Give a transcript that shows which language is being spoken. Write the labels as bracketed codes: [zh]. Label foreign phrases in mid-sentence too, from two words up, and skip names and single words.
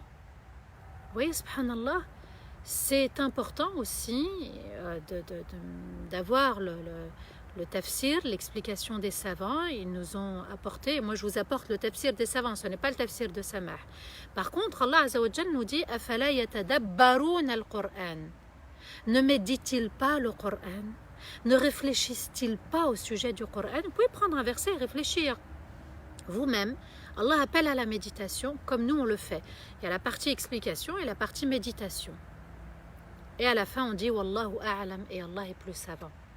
[fr] Vous voyez, subhanallah, c'est important aussi d'avoir le tafsir, l'explication des savants. Ils nous ont apporté, moi je vous apporte le tafsir des savants, ce n'est pas le tafsir de Samah. Par contre, [ar] الله عز وجل [fr] nous dit « [ar] أفلا يتدبرون القرآن [fr] » Ne médite-t-il pas le Coran? Ne réfléchissent-ils pas au sujet du Coran? Vous pouvez prendre un verset et réfléchir vous-même. Allah appelle à la méditation comme nous on le fait. Il y a la partie explication et la partie méditation. Et à la fin on dit [ar] والله أعلم, [fr] et Allah est plus savant.